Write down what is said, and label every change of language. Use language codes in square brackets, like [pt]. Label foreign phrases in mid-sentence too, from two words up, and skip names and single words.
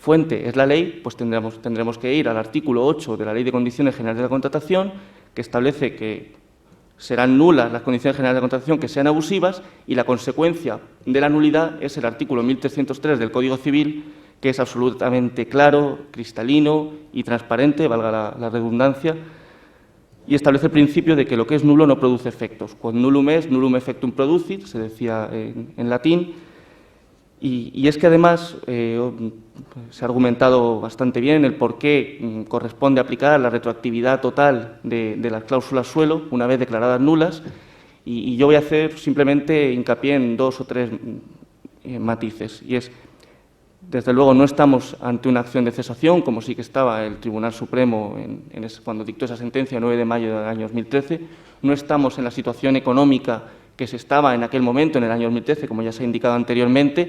[es] es la ley, pues tendremos que ir al artículo 8 de la Ley de Condiciones Generales de la Contratación, que establece que serán nulas las condiciones generales de contratación que sean abusivas, y la consecuencia de la nulidad es el artículo 1303 del Código Civil, que es absolutamente claro, cristalino y transparente, valga la redundancia, y establece el principio de que lo que es nulo no produce efectos. [la] Quod nullum est, nullum effectum producit, [es] se decía en latín, y es que además se ha argumentado bastante bien el por qué corresponde aplicar la retroactividad total de las cláusulas suelo una vez declaradas nulas, y yo voy a hacer simplemente hincapié en 2 o 3 matices, y es, desde luego, no estamos ante una acción de cesación, como sí que estaba el Tribunal Supremo cuando dictó esa sentencia el 9 de mayo del año 2013, no estamos en la situación económica que se estaba en aquel momento, en el año 2013, como ya se ha indicado anteriormente.